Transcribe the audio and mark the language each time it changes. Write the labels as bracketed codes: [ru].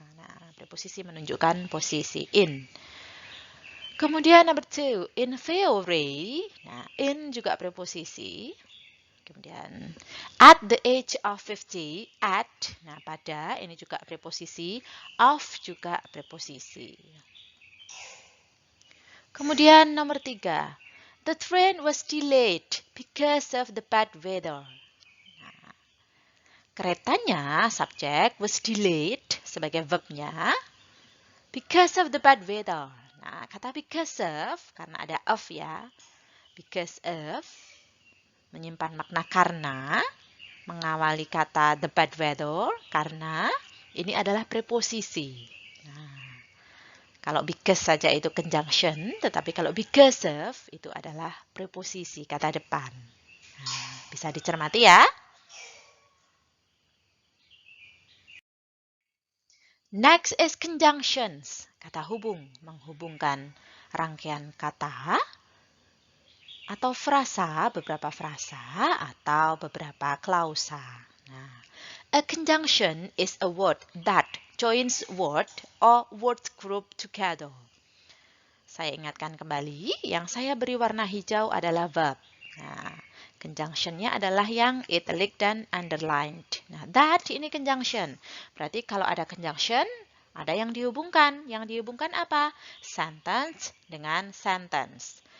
[id] Nah, preposisi menunjukkan posisi in. Kemudian [en] number 2, in theory. [id] Nah, in juga preposisi. Kemudian [en] at the age of 50, [id] at, nah pada ini juga preposisi, of juga preposisi. Kemudian nomor 3, [en] the train was delayed because of the bad weather. [id] Nah, keretanya, subjek, [en] was delayed [id] sebagai verbnya, [en] because of the bad weather. [id] Nah, kata because of, karena ada of ya, because of, menyimpan makna karena, mengawali kata the bad weather, karena, ini adalah preposisi. Nah, kalau because saja itu conjunction, tetapi kalau because of, itu adalah preposisi, kata depan. Nah, bisa dicermati ya. [en] Next is conjunctions, [id] kata hubung, menghubungkan rangkaian kata atau frasa, beberapa frasa atau beberapa klausa. [en] Nah, a conjunction is a word that joins word or word group together. [id] Saya ingatkan kembali, yang saya beri warna hijau adalah verb. Nah, conjunction-nya adalah yang italic dan underlined. Nah, that ini conjunction. Berarti kalau ada conjunction, ada yang dihubungkan. Yang dihubungkan apa? Sentence dengan sentence.